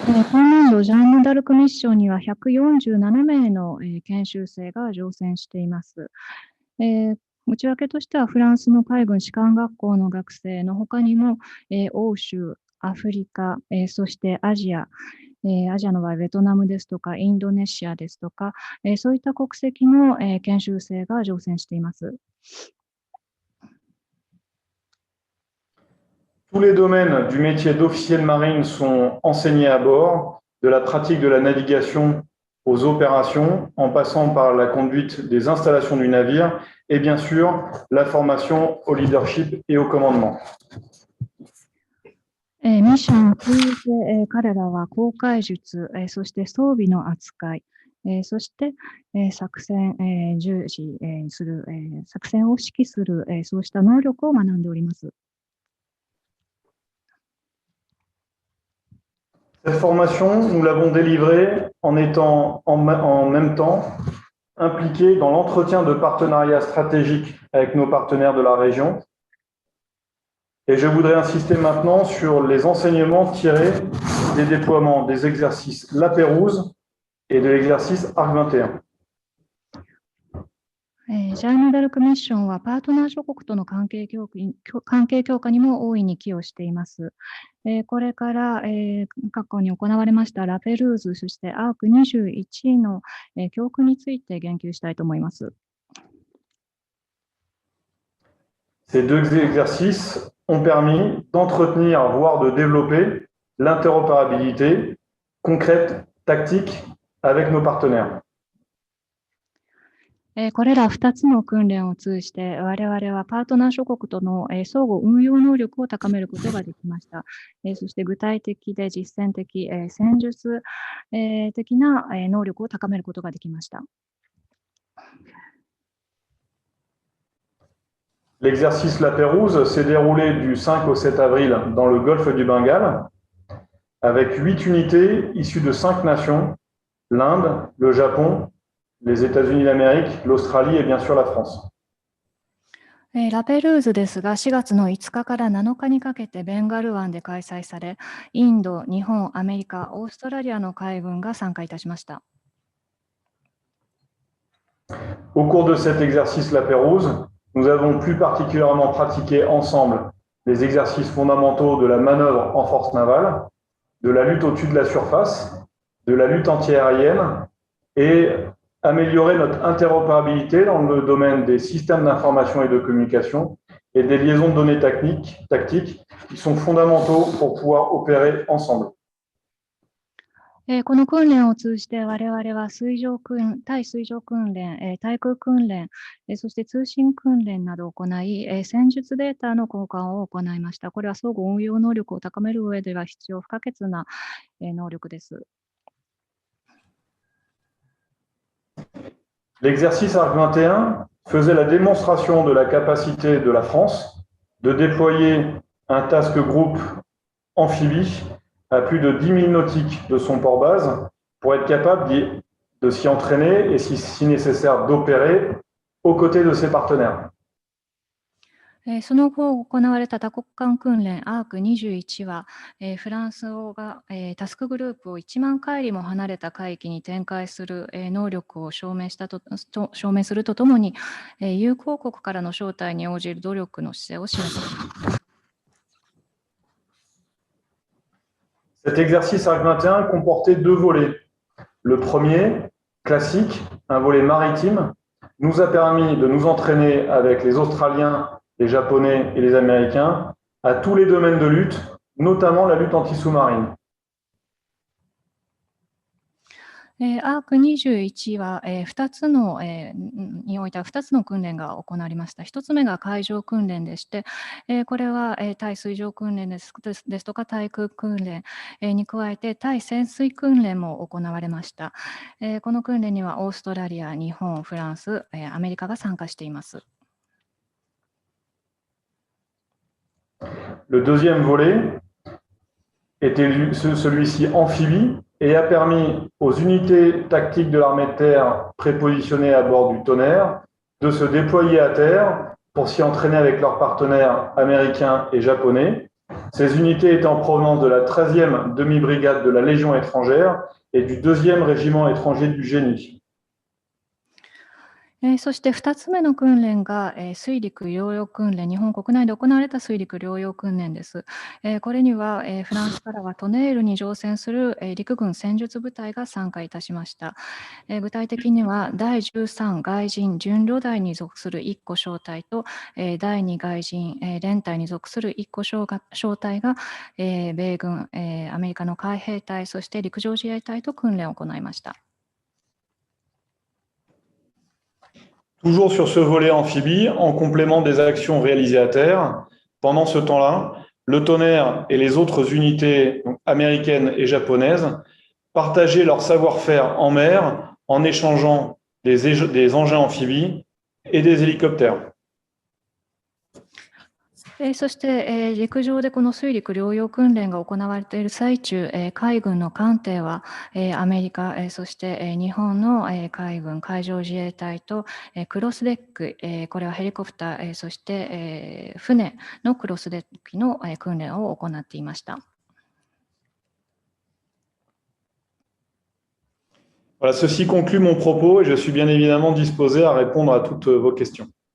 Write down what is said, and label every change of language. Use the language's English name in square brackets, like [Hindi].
[Japanese] 今年度ジャンヌ・ダルクミッションには147名の、研修生が乗船しています。内訳としてはフランスの海軍士官学校の学生の他にも、欧州、アフリカ、そしてアジア、アジアの場合ベトナムですとかインドネシアですとか、そういった国籍の、研修生が乗船しています。 [French] Tous les domaines du métier d'officier de marine sont enseignés à bord, de la pratique de la navigation aux opérations, en passant par la conduite des installations du navire et bien sûr la formation au leadership et au commandement. [Japanese] ミッションを通じて、彼らは航海術、そして装備の扱い、そして、作戦、重視、する、作戦を指揮する、そうした能力を学んでおります。 [French] Cette formation, nous l'avons délivrée en étant en même temps impliqués dans l'entretien de partenariats stratégiques avec nos partenaires de la région. Et je voudrais insister maintenant sur les enseignements tirés des déploiements des exercices La Pérouse et de l'exercice Arc 21. [Japanese] ジャンヌ・ダルクミッションはパートナー諸国との関係強化にも大いに寄与しています。これから、過去に行われましたラペルーズ、そしてアーク21の、教訓について言及したいと思います。 [French] Ces deux exercices ont permis d'entretenir, voire de développer l'interopérabilité concrète, tactique avec nos partenaires. [Japanese] これら2つの訓練を通じて、我々はパートナー諸国との相互運用能力を高めることができました。そして具体的で実践的、戦術的な能力を高めることができました。 [French] L'exercice La Pérouse s'est déroulé du 5 au 7 avril dans le golfe du Bengale, avec 8 unités issues de 5 nations, l'Inde, le Japon, les États-Unis d'Amérique, l'Australie et bien sûr la France. [Japanese] ラペルーズですが、4月の5日から7日にかけてベンガル湾で開催され、インド、日本、アメリカ、オーストラリアの海軍が参加いたしました。 [French] Au cours de cet exercice La Pérouse, nous avons plus particulièrement pratiqué ensemble les exercices fondamentaux de la manœuvre en force navale, de la lutte au-dessus de la surface, de la lutte antiaérienne et améliorer notre interopérabilité dans le domaine des systèmes d'information et de communication et des liaisons de données tactiques qui sont fondamentaux pour pouvoir opérer ensemble. [Japanese] この訓練を通じて我々は対水上訓練、対空訓練、そして通信訓練などを行い、戦術データの交換を行いました。これは相互運用能力を高める上では必要不可欠な能力です。 [French] L'exercice Arc 21 faisait la démonstration de la capacité de la France de déployer un task group amphibie à plus de 10 000 nautiques de son port-base pour être capable de s'y entraîner et, si nécessaire, d'opérer aux côtés de ses partenaires. [Japanese] その後行われた多国間訓練アーク21は、フランスが、タスクグループを1万海里も離れた海域に展開する、能力を証明するとともに、友好国からの招待に応じる努力の姿勢を示しました。 [French] Cet exercice ARC 21 comportait 2 volets. Le premier, classique, un volet maritime, nous a permis de nous entraîner avec les Australiens, les Japonais et les Américains à tous les domaines de lutte, notamment la lutte anti-sous-marine. [Japanese] ARC21 は、2つの、においては2つの訓練が行われました。 1つ目が海上訓練でして、これは、対水上訓練ですとか対空訓練、に加えて対潜水訓練も行われました。この訓練にはオーストラリア、日本、フランス、アメリカが参加しています。 [French] Le deuxième volet était celui-ci amphibie et a permis aux unités tactiques de l'armée de terre prépositionnées à bord du Tonnerre de se déployer à terre pour s'y entraîner avec leurs partenaires américains et japonais. Ces unités étaient en provenance de la 13e demi-brigade de la Légion étrangère et du 2e régiment étranger du génie. [Japanese] そして2つ目の訓練が、水陸両用訓練、日本国内で行われた水陸両用訓練です。これには、フランスからはトネールに乗船する、陸軍戦術部隊が参加いたしました。具体的には第13外人準旅台に属する1個小隊と、第2外人、連隊に属する1個小隊が、米軍、アメリカの海兵隊、そして陸上自衛隊と訓練を行いました。 [French] Toujours sur ce volet amphibie, en complément des actions réalisées à terre, pendant ce temps-là, le Tonnerre et les autres unités américaines et japonaises partageaient leur savoir-faire en mer en échangeant des engins amphibies et des hélicoptères. [Japanese] そして、陸上でこの水陸両用訓練が行われている最中、海軍の艦艇は、アメリカ、そして、日本の、海軍海上自衛隊と、クロスデック、これはヘリコプター、そして、船のクロスデックの、訓練を行っていました。 [French] Voilà, ceci conclut mon propos et je suis bien évidemment disposé à répondre à toutes vos questions.